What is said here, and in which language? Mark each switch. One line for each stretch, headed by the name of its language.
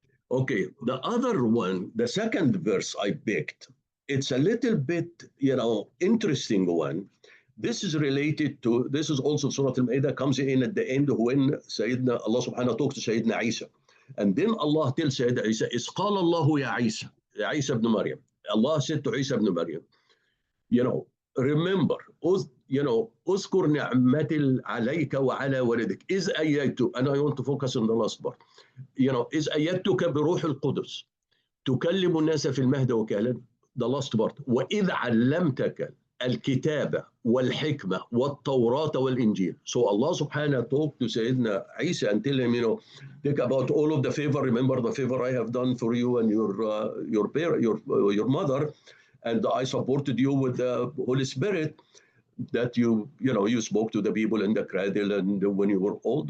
English: Okay, the other one, the second verse I picked, it's a little bit, interesting one. This is related to, this is also Surah Al-Maida, comes in at the end when Sayyidina Allah subhanahu wa ta'ala talks to Sayyidina Isa. And then Allah tells Sayyidina Isa,
Arabic: إِذْ قَالَ اللَّهُ يَا عِيسَى,
English: Isa ibn Maryam. Allah said to Isa ibn Maryam, remember,
Arabic: اذكر نعمتي عليك وعلى ولدك إذ أيدت,
English: and I want to focus on the last part,
Arabic: إذ أيدتك بروح القدس تكلم الناس في المهد وكهلا,
English: the last part,
Arabic: وإذ علمتك الكتابة والحكمة والتوراة والإنجيل.
English: So Allah subhanahu talked to Sayyidina Isa and tell him, think about all of the favor, remember the favor I have done for you and your mother, and I supported you with the Holy Spirit, that you spoke to the people in the cradle and when you were old.